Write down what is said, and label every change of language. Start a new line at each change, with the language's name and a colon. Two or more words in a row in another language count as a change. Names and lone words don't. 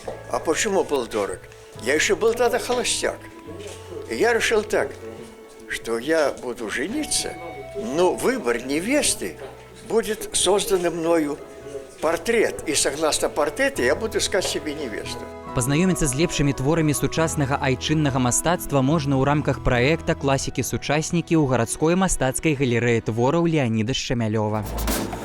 Russian: А почему был дорог? Я еще был тогда холостяк. И я решил так, что я буду жениться, но выбор невесты будет создан мною портрет. И согласно портрету я буду искать себе невесту.
Belarusian: Пазнаёміцца з лепшымі творамі сучаснага айчыннага мастацтва можна ў рамках праекта «Класікі-сучаснікі» ў гарадской мастацкай галерэі твораў Леаніда Шчамялёва.